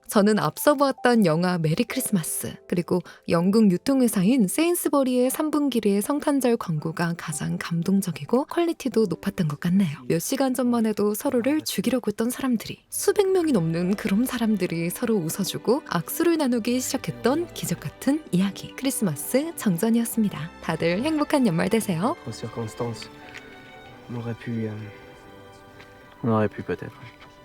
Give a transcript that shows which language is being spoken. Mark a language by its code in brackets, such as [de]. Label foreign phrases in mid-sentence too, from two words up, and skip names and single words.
[ko] 저는 앞서 보았던 영화 메리 크리스마스 그리고 영국 유통회사인 세인스버리의 3분기리의 성탄절 광고가 가장 감동적이고 퀄리티도 높았던 것 같네요. 몇 시간 전만 해도 서로를 죽이려고 했던 사람들이 수백 명이 넘는 그런 사람들이 서로 웃어주고 악수를 나누기 시작했던 기적 같은 이야기 크리스마스 정전이었습니다. 다들 행복한 연말 되세요. [fr] Aux circonstances, on aurait pu. On aurait pu peut-être.